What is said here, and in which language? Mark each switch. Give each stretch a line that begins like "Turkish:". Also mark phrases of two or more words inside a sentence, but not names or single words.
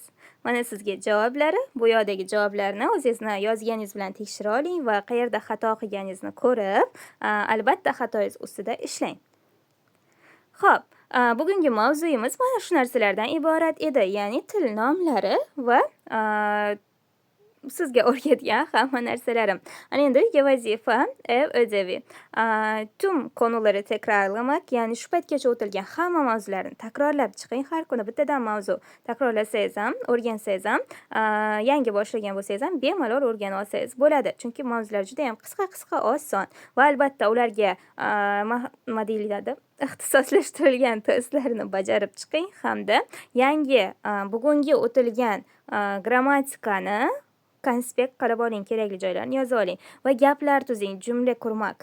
Uzbek: Mana sizga javoblari, bu yerdagi javoblarni o'zingizni yozganingiz bilan tekshira oling va qayerda xato qilganingizni ko'rib, albatta xatoingiz ustida ishlang. Xo'p, bugungi mavzuyimiz mana shu narsalardan iborat edi, ya'ni til nomlari va sizga o'rgatgan hamma narsalarim. Ana endi vazifa
Turkish: ev ödevi. Tüm konuları tekrarlamak,
Uzbek: ya'ni shu paytgacha o'tilgan hamma mavzularni takrorlab chiqing. Har kuni bittadan mavzu takrorlasangiz ham, o'rgansangiz ham, yangi boshlagan bo'lsangiz ham bemalol o'rganib olsangiz bo'ladi. Chunki mavzular juda ham qisqa, oson va albatta ularga nima deyiladi? Ixtisoslashtirilgan testlarni bajarib chiqing hamda yangi bugungi o'tilgan grammatikani konspekt qilib oling, kerakli joylarni yozib oling va gaplar tuzing, jumla qurmoq.